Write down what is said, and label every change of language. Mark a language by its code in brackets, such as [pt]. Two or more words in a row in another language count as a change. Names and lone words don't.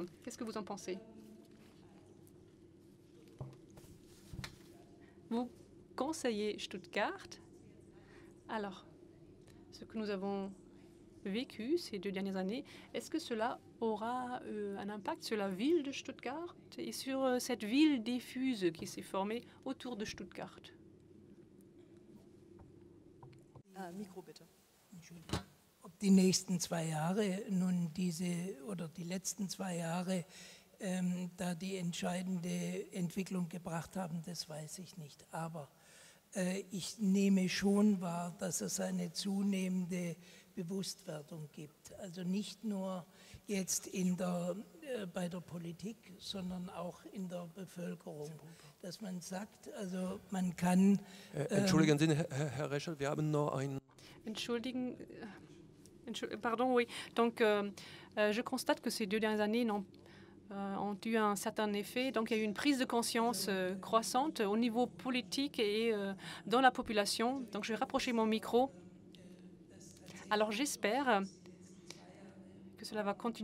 [fr] Qu'est-ce que vous en pensez? Vous conseillez Stuttgart. Alors, ce que nous avons vécu ces 2 dernières années, est-ce que cela aura un impact sur la ville de Stuttgart et sur cette ville diffuse qui s'est formée autour de Stuttgart? [de] Mikro bitte. Ob die nächsten 2 Jahre nun die letzten 2 Jahre da die entscheidende Entwicklung gebracht haben, das weiß ich nicht. Aber ich nehme schon wahr, dass es eine zunehmende Bewusstwerdung gibt. Also nicht nur jetzt bei der Politik, sondern auch in der Bevölkerung. Dass man sagt, also man kann... Entschuldigen Sie, Herr Reichel, wir haben noch ein... [fr] Pardon, oui. Donc, je constate que ces 2 dernières années ont eu un certain effet. Donc, il y a eu une prise de conscience croissante au niveau politique et dans la population. Donc, je vais rapprocher mon micro. Alors, j'espère que cela va continuer.